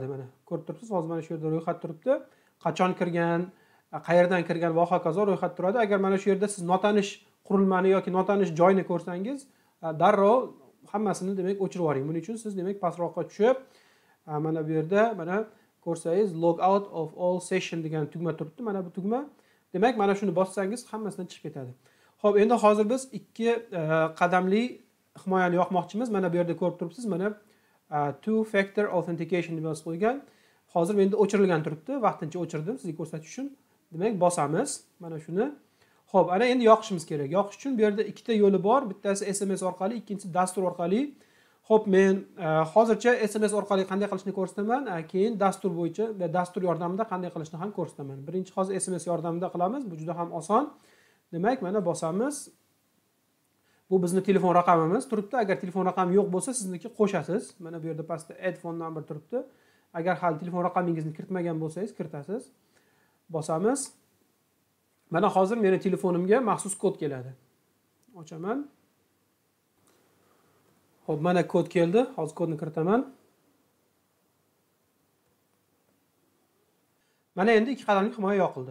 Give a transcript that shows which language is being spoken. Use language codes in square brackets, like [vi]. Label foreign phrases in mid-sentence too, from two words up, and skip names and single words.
[uz] Mana ko'rib turibsiz, hozir mana shu yerda ro'yxat turibdi. Qachon kirgan, qayerdan kirgan va hokazo ro'yxat turadi. Agar mana shu yerda siz notanish qurilmani yoki notanish joyni ko'rsangiz, darrov hammasini demak o'chirib yuboring. Buning uchun siz demak pastroqqa tushib, mana bu yerda mana ko'rsangiz [en] log out of all session [uz] degan tugma turibdi. Mana bu tugma. Demak, mana shuni bossangiz hammasidan chiqib ketadi. Xo'p, endi hozir biz 2 qadamli himoyani yoqmoqchimiz. Mana bu yerda ko'rib turibsiz, mana [en] two factor authentication [uz] deb yozib qo'ygan. Hozir menda o'chirilgan turibdi. Vaqtincha o'chirdim sizga ko'rsatish uchun. Demak, bosamiz mana shuni. Xo'p, ana endi yoqishimiz kerak. Yoqish uchun bu yerda 2 ta yo'li bor. Bittasi SMS orqali, ikkinchisi dastur orqali. Xo'p, men hozircha SMS orqali qanday qilishni ko'rsataman, keyin dastur bo'yicha va dastur yordamida qanday qilishni ham ko'rsataman. Birinchi hozir SMS yordamida qilamiz. Bu juda ham oson. Demak, mana bosamiz. Bu bizning telefon raqamimiz turibdi. Agar telefon raqami yo'q bo'lsa, sizniki qo'shasiz. Mana bu yerda pastda [en] add phone number [uz] turibdi. Agar hali telefon raqamingizni kiritmagan bo'lsangiz, kiritasiz. Bosamiz. Mana hozir meni telefonimga maxsus kod keladi. Ochaman. Xo'p, mana kod keldi. Hozir kodni kiritaman. Mana endi 2 qadamli himoya yoqildi.